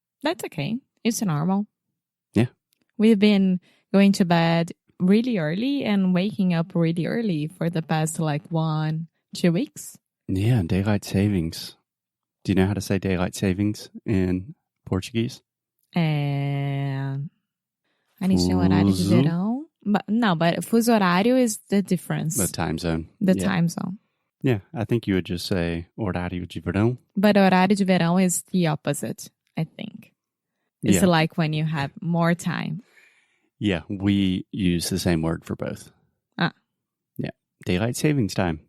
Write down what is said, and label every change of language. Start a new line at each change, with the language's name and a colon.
English: That's okay. It's normal. Yeah. We've been going to bed really early and waking up really early for the past 1-2 weeks. Yeah, daylight savings. Do you know how to say daylight savings in Portuguese?
Portuguese: A gente tem horário de verão.
English: But fuso horário is the difference. The time zone. The time zone. Yeah, I think you would just say horário de verão. But horário de verão is the opposite, I think. It's like when you have more time. Yeah, we use the same word for both. Yeah, daylight savings time.